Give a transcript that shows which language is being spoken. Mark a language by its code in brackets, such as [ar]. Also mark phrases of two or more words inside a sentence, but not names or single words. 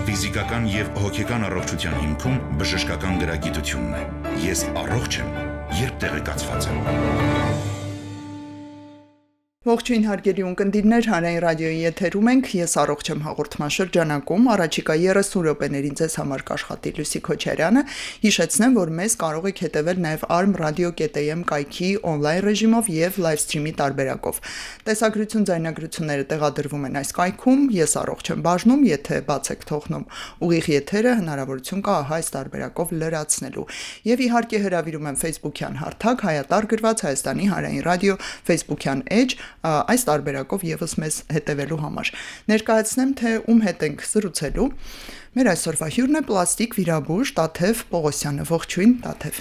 [hy] ֆիզիկական եւ հոգեկան առողջության հիմքում բժշկական գրագիտությունն է։ Ես առողջ եմ, երբ տեղեկացված եմ։ Ողջույն հարգելի ունկնդիրներ, Հանրային ռադիոյի եթերում ենք, ես առողջ եմ հաղորդման շրջանակում, առաջիկա 30 րոպեներին ձեզ համար կաշխատի Լուսի Քոչարյանը, հիշեցնեմ, որ մեզ կարող եք հետևել նաև arm.radio.am կայքի on-line ռեժիմով եւ [en] live stream- [hy] ի տարբերակով։ Տեսագրություն, ձայնագրությունները տեղադրվում են այս կայքում, ես առողջ եմ բաժնում, եթե բաց եք թողնում ուղիղ եթերը, հնարավորություն կա այս տարբերակով լրացնելու։ Եվ իհարկե հրավիրում եմ Facebook-յան հարթակ հայատար գրված Հայաստանի Հանրային ռադիո Facebook-յան էջ այս տարբերակով եւս մեզ հետևելու համար։ Ներկայացնեմ, թե ում հետ ենք զրուցելու։ Մեր այսօրվա հյուրն է պլաստիկ վիրաբույժ Տաթև Պողոսյանը։ Ողջույն, Տաթև։